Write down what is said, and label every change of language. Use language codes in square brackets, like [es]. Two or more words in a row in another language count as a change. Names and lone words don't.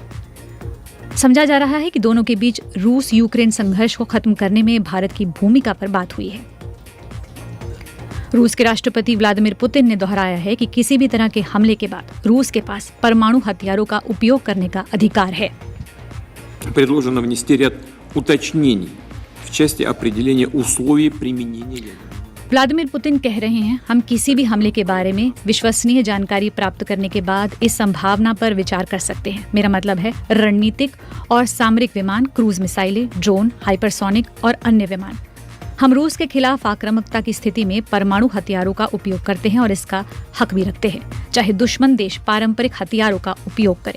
[hi] समझा जा रहा है कि दोनों के बीच रूस यूक्रेन संघर्ष को खत्म करने में भारत की भूमिका पर बात हुई है। रूस के राष्ट्रपति व्लादिमीर पुतिन ने दोहराया है कि किसी भी तरह के हमले के बाद रूस के पास परमाणु हथियारों का उपयोग करने का अधिकार है। [ru] Предложено внести ряд уточнений в части определения условий применения. [hi] व्लादिमीर पुतिन कह रहे हैं, हम किसी भी हमले के बारे में विश्वसनीय जानकारी प्राप्त करने के बाद इस संभावना पर विचार कर सकते हैं। मेरा मतलब है रणनीतिक और सामरिक विमान, क्रूज मिसाइलें, ड्रोन, हाइपरसोनिक और अन्य विमान। हम रूस के खिलाफ आक्रामकता की स्थिति में परमाणु हथियारों का उपयोग करते हैं और इसका हक भी रखते हैं, चाहे दुश्मन देश पारंपरिक हथियारों का उपयोग करे।